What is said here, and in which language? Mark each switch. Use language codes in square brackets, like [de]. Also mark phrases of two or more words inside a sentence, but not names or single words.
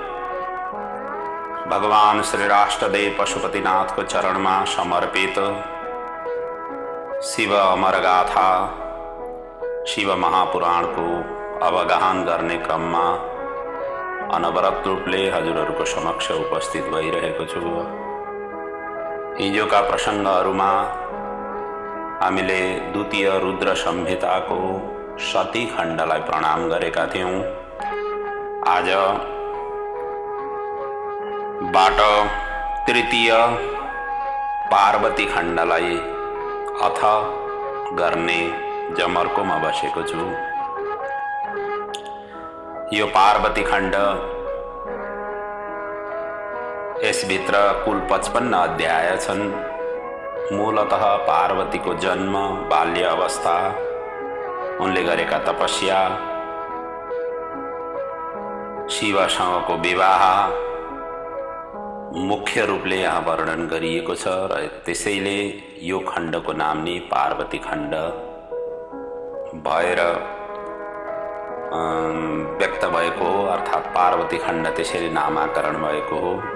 [ne] भगवान श्री राष्ट्रदेव पशुपतिनाथको चरणमा समर्पित शिव अमरगाथा शिव महापुराण को अवगाहन गर्ने क्रममा अनवरत रूपले हजुरहरूको समक्ष उपस्थित भइरहेको छु। हिजोका प्रसङ्गहरूमा हामीले द्वितीय रुद्र संहिताको सती खण्डलाई प्रणाम गरेका थियौं। आजबाट तृतीय पार्वती खण्डलाई अथ गर्ने जमर्कोमा बसेको छु। यो पार्वती खण्ड यसभित्र कुल 55 अध्याय छन्। मूलतः पार्वतीको जन्म, बाल्य अवस्था, उनले गरेका तपस्या, शिवसँगको विवाह मुख्य रूपले यहाँ वर्णन गरिएको छ र त्यसैले यो खण्डको नाम नै पार्वती खण्ड भएर व्यक्त भएको हो, अर्थात् पार्वती खण्ड त्यसरी नामाकरण भएको हो।